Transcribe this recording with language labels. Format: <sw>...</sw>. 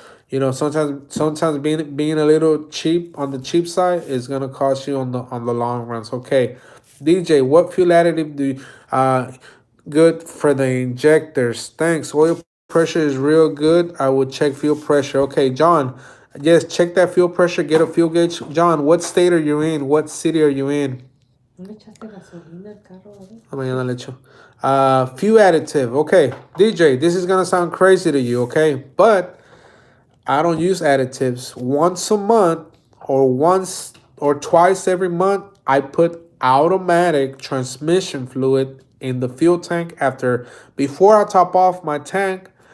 <en>Sometimes being a little cheap on the cheap side is gonna cost you on the long runs. Okay, DJ, what fuel additive do you, good for the injectors? Thanks. Oil pressure is real good. I would check fuel pressure. Okay, John. Yes, check that fuel pressure. Get a fuel gauge. John, what state are you in? What city are you in?</en> <es>¿No le echaste gasolina al carro, a ver? Oh, mañana le echo. Fuel additive.</es> <en>Okay, DJ, this is gonna sound crazy to you. Okay, but I don't use additives. Once a month or once or twice every month, I put automatic transmission fluid in the fuel tank before I top off my tank.</en>